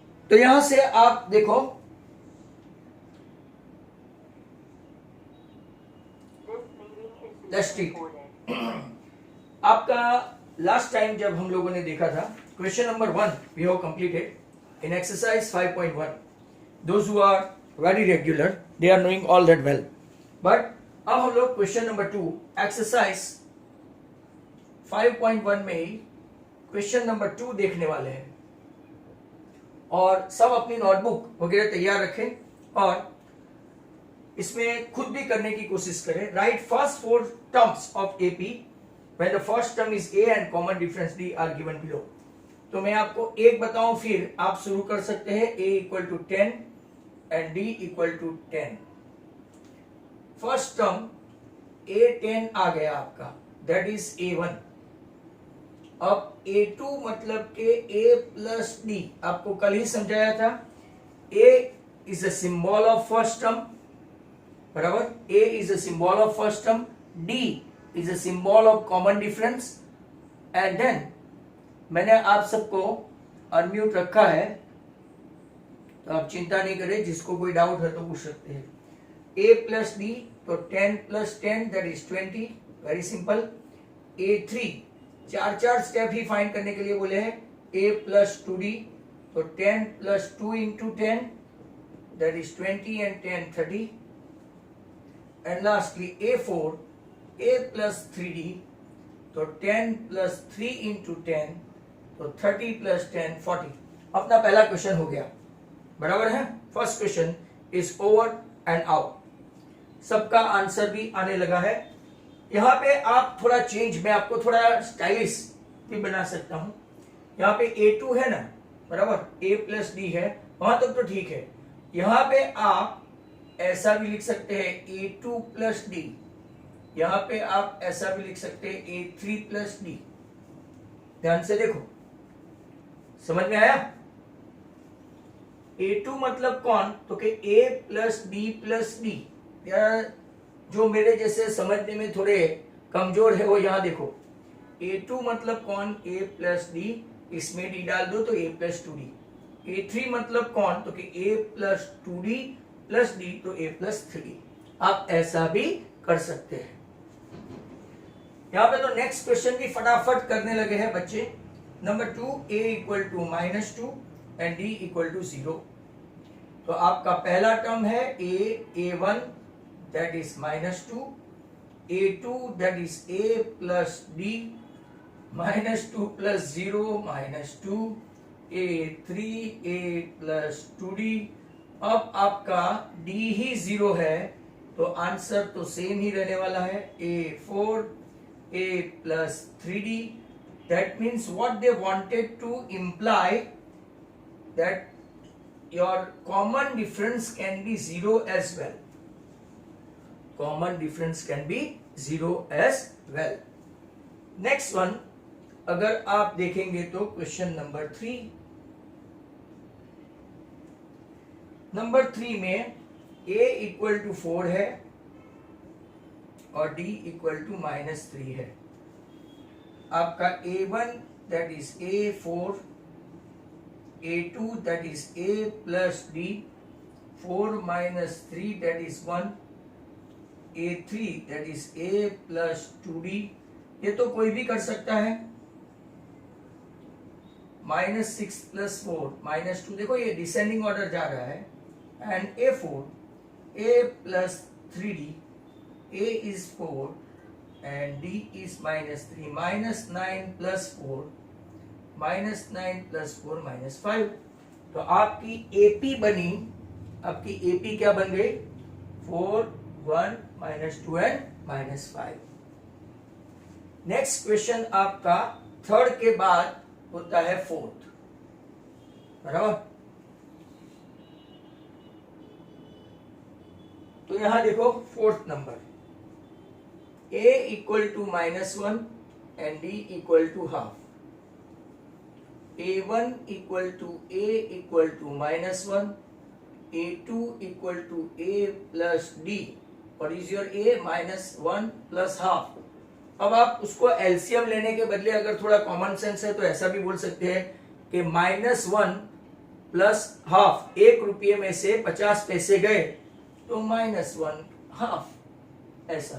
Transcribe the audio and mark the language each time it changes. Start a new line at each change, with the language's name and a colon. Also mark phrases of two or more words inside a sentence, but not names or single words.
Hindi: तो यहां से आप देखो, आपका
English: last time
Hindi: जब हम लोगों ने देखा था
English: question number 1 we have completed in exercise 5.1. those who are very regular they are knowing all that well.
Hindi: बट अब हम लोग
English: question number 2 exercise 5.1
Hindi: में ही
English: question number 2
Hindi: देखने वाले हैं. और सब अपनी नोटबुक वगैरह तैयार रखें और इसमें खुद भी करने की कोशिश करें.
English: write first 4 terms of AP when the first term is a and common difference d are given below.
Hindi: तो मैं आपको एक बताऊं फिर आप शुरू कर सकते हैं.
English: a equal to 10 and d equal to 10. first term
Hindi: a10 आ गया आपका,
English: that is a1.
Hindi: अब a2 मतलब के
English: a plus d
Hindi: आपको कल ही समझाया था.
English: a is a symbol of first term, बराबर. a is a symbol of first term, d is a symbol of common difference, and then
Hindi: मैंने आप सबको अनम्यूट रखा है तो आप चिंता नहीं करें, जिसको कोई डाउट है तो पूछ सकते हैं.
English: a plus d तो 10 plus 10 that is 20, very simple.
Hindi: a3 चार स्टेप ही फाइंड करने के लिए बोले हैं.
English: a plus 2d तो 10 plus 2 into 10 that is 20 and 10 30, and lastly a4 a plus 3d तो 10 plus 3 into 10 तो 30 plus 10 40.
Hindi: अपना पहला क्वेश्चन हो गया, बराबर है.
English: first question is over and out.
Hindi: सबका आंसर भी आने लगा है. यहाँ पे आप थोड़ा चेंज, मैं आपको थोड़ा स्टाइलिश भी बना सकता हूं. यहाँ पे a2 है ना, बराबर.
English: a plus d
Hindi: है, वहां तक तो ठीक है. यहाँ पे आप ऐसा भी लिख सकते हैं
English: a2 plus d.
Hindi: यहां पे आप ऐसा भी लिख सकते हैं
English: a3 plus d.
Hindi: ध्यान से देखो, समझ में आया. a2 मतलब कौन, तो कि
English: a plus d plus d.
Hindi: जो मेरे जैसे समझने में थोड़े कमजोर है वो यहां देखो. a2 मतलब कौन,
English: a plus d,
Hindi: इसमें d डाल दो तो
English: a plus 2d.
Hindi: a3 मतलब कौन, तो कि
English: a plus 2d plus d
Hindi: तो
English: a plus 3d.
Hindi: आप ऐसा भी कर सकते हैं. यहाँ पे तो नेक्स्ट क्वेश्चन भी फटाफट करने लगे हैं बच्चे.
English: number 2 a equal to -2 and d equal to 0.
Hindi: तो आपका पहला टर्म है
English: a1 that is -2, a2 that is a plus d, -2 plus 0 -2, a3 a plus 2d.
Hindi: अब आपका d ही 0 है तो आंसर तो सेम ही रहने वाला है.
English: a4 a plus 3d. That means what they wanted to imply that your common difference can be 0 as well. Common difference can be 0 as well. Next one,
Hindi: अगर आप देखेंगे तो क्वेश्चन नंबर 3. नंबर 3 में
English: a equal to 4
Hindi: है और
English: d equal to -3
Hindi: है.
English: आपका a1 that is a4, a2 that is a plus d, 4 minus 3 that is 1, a3 that is a plus 2d.
Hindi: ये तो कोई भी कर सकता है. -6 प्लस 4 -2, देखो ये
English: descending order
Hindi: जा रहा है.
English: and a4 a plus 3d, a is 4 and d is -3, -9 plus 4, -9 plus 4 -5.
Hindi: तो आपकी AP बनी, आपकी AP क्या बन गई, 4 1 -2 and -5.
English: next question
Hindi: आपका थर्ड के बाद होता है फोर्थ, बराबर. तो यहां देखो
English: fourth number a equal to -1 and d equal to half. a1 equal to a equal to -1, a2 equal to a plus d. और is your a -1 plus half.
Hindi: अब आप उसको एलसीएम लेने के बदले अगर थोड़ा
English: common sense
Hindi: है तो ऐसा भी बोल सकते हैं कि -1 प्लस हाफ, 1 रुपये में से 50 पैसे गए तो -1 हाफ, ऐसा।